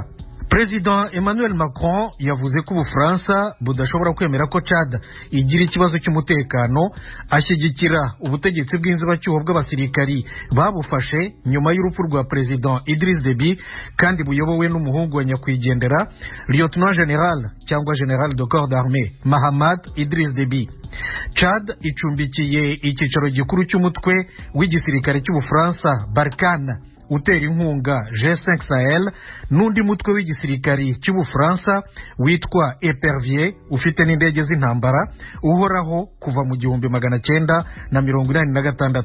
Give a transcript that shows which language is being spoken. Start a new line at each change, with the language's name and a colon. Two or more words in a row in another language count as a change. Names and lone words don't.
Kinyarwanda: President Emmanuel Macron yavuze ko Ubufaransa budashobora kwemera ko Chad igira ikibazo cy'umutekano, ashyigikira ubutegetsi bw'inzibacyuho bw'abasirikari babufashe nyuma y'urupfu rwa President Idriss Déby kandi buyobowe n'umuhungu wa nyakwigendera
English: Lieutenant General
Kinyarwanda: cyangwa
French: General de Corps d'Armée
Kinyarwanda: Mahamad Idriss Déby. Chad icumbikiye icyicaro gikuru cy'umutwe w'igisirikare cy'Ubufaransa Barkhane utera inkunga G5 Sahel n'undi mutwe w'igisirikari cy'Ubufaransa witwa Epervier ufite n'indege z'intambara uhoraho kuva mu 1986.